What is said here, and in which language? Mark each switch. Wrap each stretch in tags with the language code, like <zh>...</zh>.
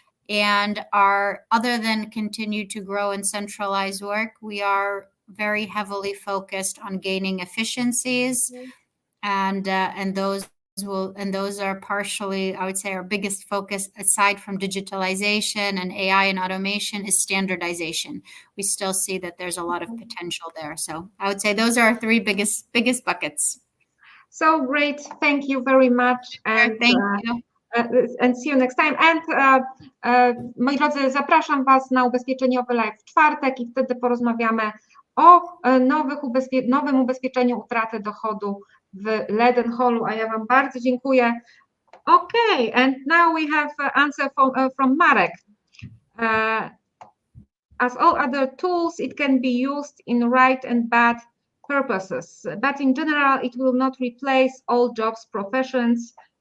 <en>And other than continue to grow and centralize work, we are very heavily focused on gaining efficiencies, and those are partially, I would say, our biggest focus aside from digitalization and AI and automation is standardization. We still see that there's a lot of potential there. So I would say those are our three biggest buckets. So great, thank you very much, and thank you. And see you next time.</en> <pl>And moi drodzy, zapraszam Was na ubezpieczeniowy live w czwartek i wtedy porozmawiamy o nowym ubezpieczeniu utraty dochodu w Leadenhallu, a ja Wam bardzo dziękuję.</pl> <en>Okay, and now we have answer from Marek. As all other tools, it can be used in right and bad purposes, but in general, it will not replace all jobs, professions.</en>